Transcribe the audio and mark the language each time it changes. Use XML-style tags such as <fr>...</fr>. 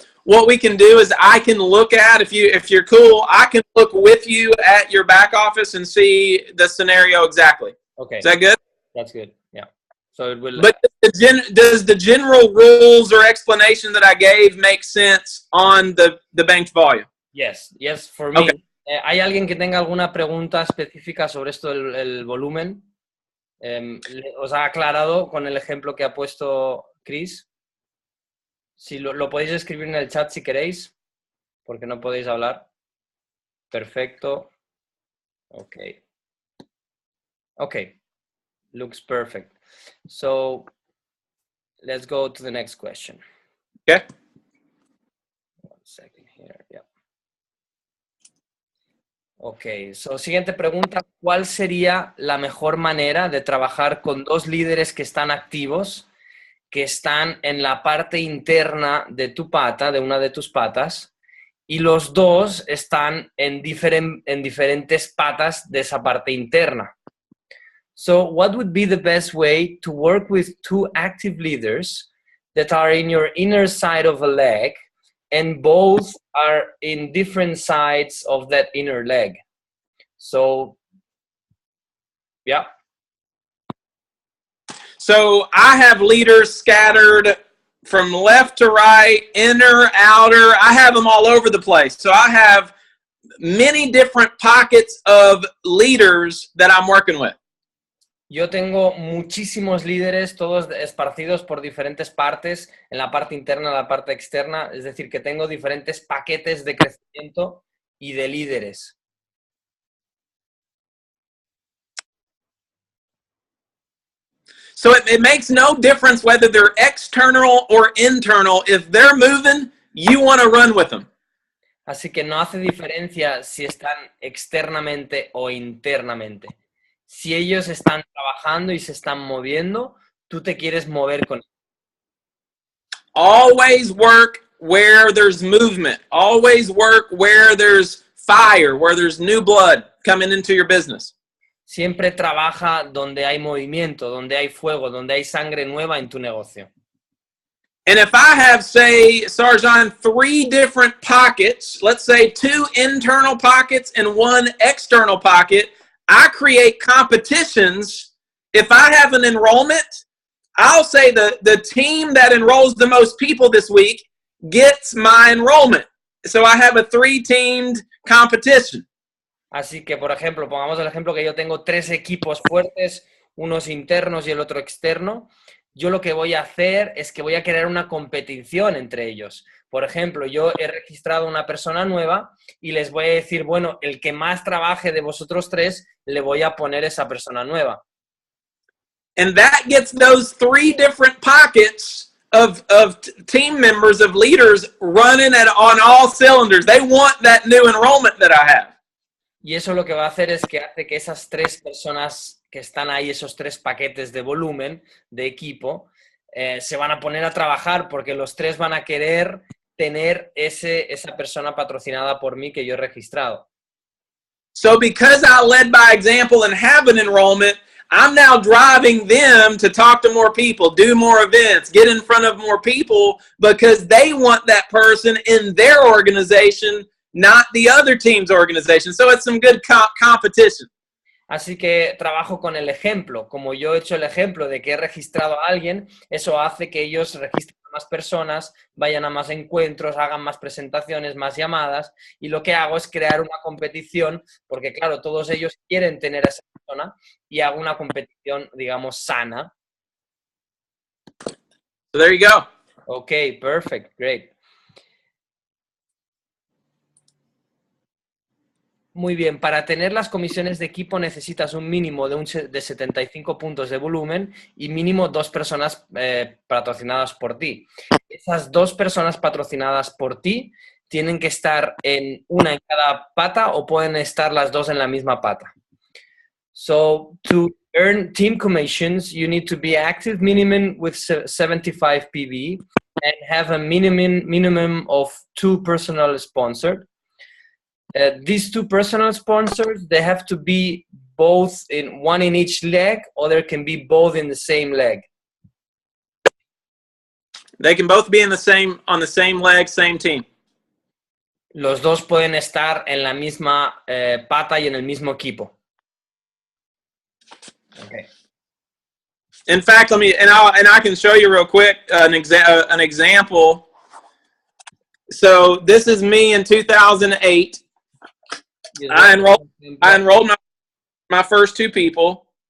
<en>What we can do is I can look at, if you're cool, I can look with you at your back office and see the scenario exactly. Okay. Is that good? That's good. Yeah. So it will. But does the general rules or explanation that I gave make sense on the banked volume? Yes. Yes, for me. Okay.</en> <es>¿Hay alguien que tenga alguna pregunta específica sobre esto del volumen? ¿Os ha aclarado con el ejemplo que ha puesto Chris? Si lo podéis escribir en el chat si queréis, porque no podéis hablar.</es> <en>Perfecto. Okay. Okay. Looks perfect. So let's go to the next question. Okay. 1 second here. Yeah. Ok, so,</en> <es>siguiente pregunta. ¿Cuál sería la mejor manera de trabajar con dos líderes que están activos, que están en la parte interna de tu pata, de una de tus patas, y los dos están en diferentes patas de esa parte interna?</es> <en>So, what would be the best way to work with two active leaders that are in your inner side of a leg and both are in different sides of that inner leg? So, yeah. So I have leaders scattered from left to right, inner, outer. I have them all over the place. So I have many different pockets of leaders that I'm working with.</en> <es>Yo tengo muchísimos líderes, todos esparcidos por diferentes partes, en la parte interna, en la parte externa, es decir, que tengo diferentes paquetes de crecimiento y de líderes.</es> <en>So it makes no difference whether they're external or internal. If they're moving, you want to run with them.</en> <es>Así que no hace diferencia si están externamente o internamente. Si ellos están trabajando y se están moviendo, tú te quieres mover con ellos.</es> <en>Always work where there's movement. Always work where there's fire, where there's new blood coming into your business.</en> <es>Siempre trabaja donde hay movimiento, donde hay fuego, donde hay sangre nueva en tu negocio.</es> <en>And if I have, say, Sarjan, 3 different pockets, let's say 2 internal pockets and 1 external pocket, I create competitions. If I have an enrollment, I'll say the team that enrolls the most people this week gets my enrollment. So I have a 3-teamed competition.</en> <es>Así que, por ejemplo, pongamos el ejemplo que yo tengo 3 equipos fuertes, unos internos y el otro externo. Yo lo que voy a hacer es que voy a crear una competición entre ellos. Por ejemplo, yo he registrado una persona nueva y les voy a decir, bueno, el que más trabaje de vosotros 3, le voy a poner esa persona nueva.</es> <en>And that gets those 3 different pockets of team members, of leaders running on all cylinders. They want that new enrollment that I have.</en> <es>Y eso lo que va a hacer es que hace que esas 3 personas que están ahí, esos 3 paquetes de volumen, de equipo, se van a poner a trabajar porque los 3 van a querer tener esa persona patrocinada por mí que yo he registrado.</es> <en>So because I led by example and have an enrollment, I'm now driving them to talk to more people, do more events, get in front of more people because they want that person in their organization, not the other team's organization. So it's some good competition.</en> <es>Así que trabajo con el ejemplo. Como yo he hecho el ejemplo de que he registrado a alguien, eso hace que ellos registren a más personas, vayan a más encuentros, hagan más presentaciones, más llamadas. Y lo que hago es crear una competición, porque claro, todos ellos quieren tener a esa persona y hago una competición, digamos, sana.</es> <en>So there you go. Ok, perfect, great.</en> <es>Muy bien, para tener las comisiones de equipo necesitas un mínimo de 75 puntos de volumen y mínimo 2 personas patrocinadas por ti. Esas 2 personas patrocinadas por ti tienen que estar una en cada pata o pueden estar las 2 en la misma pata.</es> <en>So, to earn team commissions, you need to be active minimum with 75 PV and have a minimum of 2 personal sponsored. These 2 personal sponsors, they have to be both one in each leg, or there can be both in the same leg. They can both be on the same leg, same team.</en> <es>Los 2 pueden estar en la misma pata y en el mismo equipo.</es> <en>Okay. In fact, I can show you real quick an example. So this is me in 2008. I enrolled my first 2 people.</en>